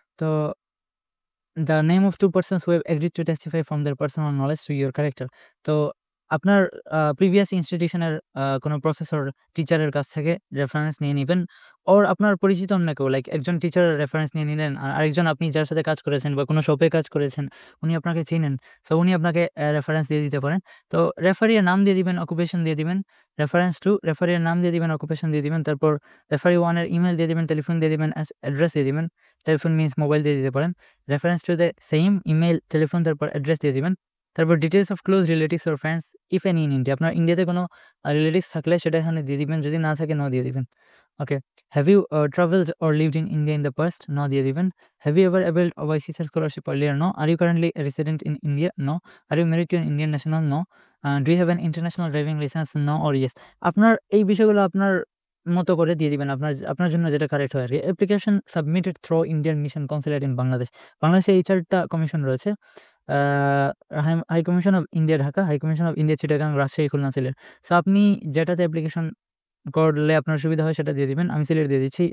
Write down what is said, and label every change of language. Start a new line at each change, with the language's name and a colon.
English: তো the name of two persons who have agreed to testify from their personal knowledge to your character.
Bangla: তো আপনার previous ইনস্টিটিউশনের কোনো professor, টিচারের কাছ থেকে রেফারেন্স নিয়ে নিবেন। অর আপনার পরিচিত অন্য কেউ লাইক একজন টিচারের রেফারেন্স নিয়ে নিলেন। আর আরেকজন আপনি যার সাথে কাজ করেছেন বা কোনো শপে কাজ করেছেন, উনি আপনাকে চিনেন। সো উনি আপনাকে রেফারেন্স দিয়ে দিতে পারেন। তো রেফারির নাম দিয়ে দিবেন, অকুপেশন দিয়ে দিবেন। রেফারেন্স টু রেফারির নাম দিয়ে দিবেন, অকুপেশন দিয়ে দিবেন। তারপর রেফারি 1 এর ইমেইল দিয়ে দিবেন, টেলিফোন দিয়ে দিবেন, অ্যাড্রেস দিয়ে দিবেন। টেলিফোন মিনস মোবাইল দিয়ে দিতে পারেন। Reference to the same email, telephone, তারপর অ্যাড্রেস দিয়ে দিবেন।
English: তারপর details of close relatives or friends if any in India.
Bangla: আপনার ইন্ডিয়াতে কোনো রিলেটিভস থাকলে সেটা এখানে দিয়ে দিবেন। যদি না থাকে নো দিয়ে দিবেন।
English: Okay. Have you travelled or lived in India in the past?
Bangla: No দিয়ে দিবেন।
English: Have you ever availed overseas scholarship earlier? No. Are you currently a resident in India? No. Are you married to an Indian national? No. Do you have an international driving license? No or yes.
Bangla: আপনার এই বিষয়গুলো আপনার মতো করে দিয়ে দিবেন। আপনার জন্য যেটা কারেক্ট হয় আরকি।
English: Application submitted through Indian mission consulate in Bangladesh.
Bangla: বাংলাদেশে এই ৪ টা কমিশন রয়েছে।
English: A high commission of India Dhaka, high commission of India Chittagong, Rajshahi, Khulna, Sylhet.
Bangla: So আপনি যেটাতে অ্যাপ্লিকেশন করলে আপনার সুবিধা হয় সেটা দিয়ে দিবেন। আমি সিলেট দিয়ে দিচ্ছি।